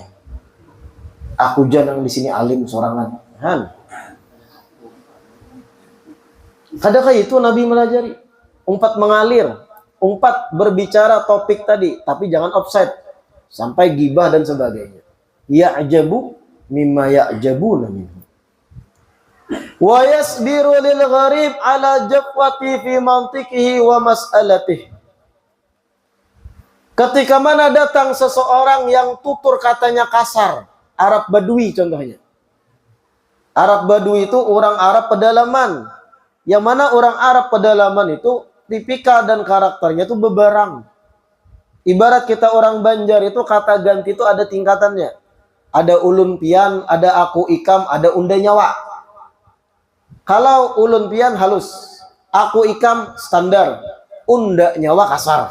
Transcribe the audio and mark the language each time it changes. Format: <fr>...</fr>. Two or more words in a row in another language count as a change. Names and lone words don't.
<bjn>Aku jangan di sini alim sorangan. Adakah itu Nabi melajari?</bjn> <id>Umpat mengalir, umpat berbicara topik tadi, tapi jangan offside sampai gibah dan sebagainya.</id> <ar>يعجب مما يعجبون منه. ويصبر للغريب على الجفوة في منطقه ومسألته.</ar> <id>Ketika mana datang seseorang yang tutur katanya kasar, Arab Badui contohnya. Arab Badui itu orang Arab pedalaman. Yang mana orang Arab pedalaman itu tipikal dan karakternya itu beberang. Ibarat kita orang Banjar itu kata ganti itu ada tingkatannya. Ada</id> <bjn>ulun pian,</bjn> <id>ada</id> <bjn>aku ikam,</bjn> <id>ada</id> <bjn>unda nyawa.</bjn> <id>Kalau</id> <bjn>ulun pian</bjn> <id>halus,</id> <bjn>aku ikam</bjn> <id>standar,</id> <bjn>unda nyawa</bjn> <id>kasar.</id>